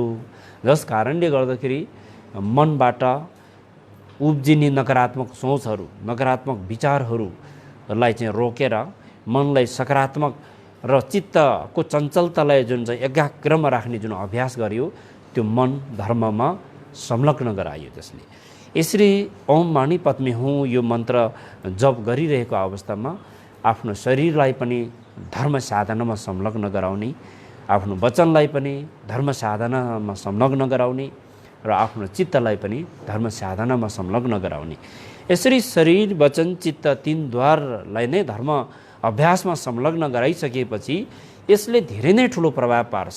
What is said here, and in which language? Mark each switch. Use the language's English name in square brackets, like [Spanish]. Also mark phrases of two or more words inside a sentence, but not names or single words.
[Nepali] जस कारणले गर्दाखेरि मनबाट उब्जिने नकारात्मक सोचहरू, नकारात्मक विचारहरूलाई चाहिँ रोकेर मनलाई सकारात्मक र चित्तको चञ्चलतालाई जुन चाहिँ एकाग्रमा राख्ने जुन अभ्यास गरियो त्यो मन धर्ममा संलग्न गराइयो। त्यसले यसरी [Sanskrit] ओम मानी पद्मे हूँ [Nepali] यो मन्त्र जप गरिरहेको अवस्थामा आफ्नो शरीरलाई पनि धर्म साधनामा संलग्न गराउने, आफ्नो वचनलाई पनि धर्म साधनामा संलग्न गराउने र आफ्नो चित्तलाई पनि धर्म साधनामा संलग्न गराउने। यसरी शरीर, वचन, चित्त तीन द्वारलाई नै धर्म अभ्यासमा संलग्न गराइसकेपछि यसले धेरै नै ठुलो प्रभाव पार्छ।